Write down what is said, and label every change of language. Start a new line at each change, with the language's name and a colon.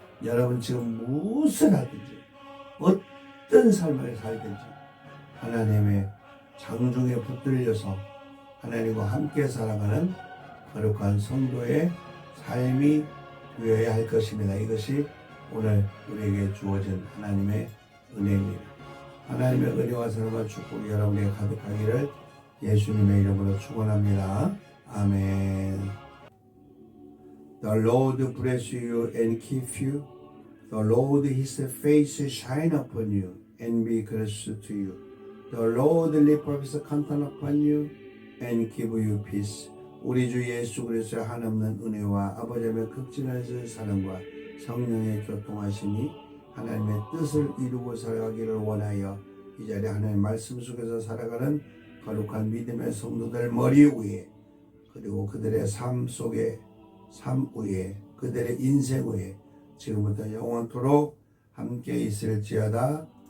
Korean: 여러분 지금 무엇을 하든지 어떤 삶을 살든지 하나님의 장중에 붙들려서 하나님과 함께 살아가는 거룩한 성도의 삶이 되어야 할 것입니다. 이것이 오늘 우리에게 주어진 하나님의 은혜입니다. 하나님의 은혜와 사랑과 축복이 여러분에게 가득하기를 예수님의 이름으로 축원합니다. 아멘.
English: The Lord bless you and keep you. The Lord His face shine upon you and be gracious to you. The Lord lift up His countenance upon you and give you peace.
Korean: 우리 주 예수 그리스도의 한없는 은혜와 아버지의 극진하신 사랑과 성령의 교통하심이 하나님의 뜻을 이루고 살아가기를 원하여 이 자리에 하나님의 말씀 속에서 살아가는 거룩한 믿음의 성도들 머리 위에 그리고 그들의 삶 속에, 삶 위에, 그들의 인생 위에 지금부터 영원토록 함께 있을지어다.